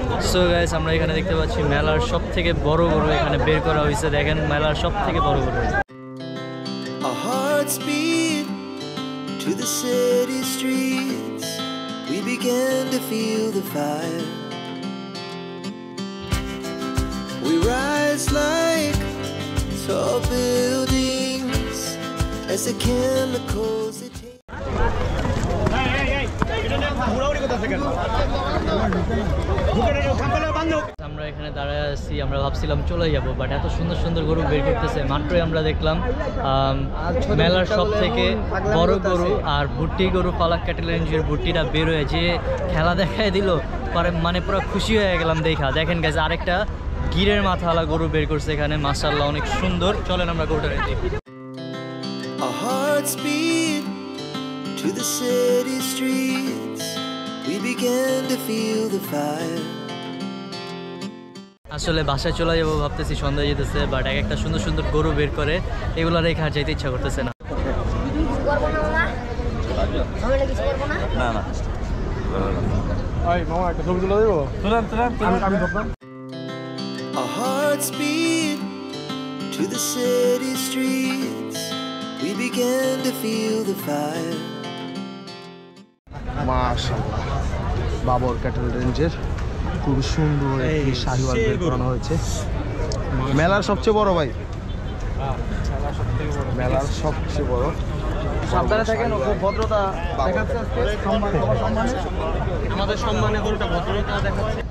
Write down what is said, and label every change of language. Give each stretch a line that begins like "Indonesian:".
Bangla: So guys আমরা এখানে দেখতে পাচ্ছি মেলার সব থেকে বড় গরু এখানে বের করা হয়েছে। দেখেন মেলার সব থেকে বড় গরু।
English: Our hearts beat to the city streets. We began to feel the fire. We rise like tall buildings as the chemicals they take.
Bangla: আমরা এখানে দাঁড়ায় আছি, আমরা ভাবছিলাম চলে যাব, বাট এত সুন্দর সুন্দর গরু বের করতেছে। মাত্রই আমরা দেখলাম মেলার সব থেকে বড় গরু আর ভুট্টি গরু পালাক ক্যাটেল রেঞ্জের ভুট্টিটা বের হয়ে যে খেলা দেখায় দিল, পরে মানে পুরো খুশি হয়ে গেলাম দেখা। দেখেন গাইস আরেকটা গিরের মাথাওয়ালা গরু বের করছে এখানে মাশাআল্লাহ, অনেক সুন্দর। চলেন আমরা গরুটা দেখি।
English: Our hearts beat to the city streets. We began to feel the fire.
Bangla: আসলে বাসায় চলে যাবো ভাবতেছি, সন্ধ্যা যেতেছে, বাট এক একটা সুন্দর সুন্দর গরু বের করে এগুলো রেখে আর যাইতে ইচ্ছা করতেছে না।
English: Our hearts beat to the city streets. We began to feel the fire.
Bangla: মাশাআল্লাহ বাবর ক্যাটেল রেঞ্জের খুব সুন্দর একটি শাহিওয়াল বের করানো হয়েছে। মেলার সবচেয়ে বড় ভাই, মেলার সবচেয়ে বড়। সাবধানে থাকেন, খুব ভদ্রতা দেখাচ্ছে আজকে, আমাদের সম্মানে গরুটা ভদ্রতা দেখাচ্ছে।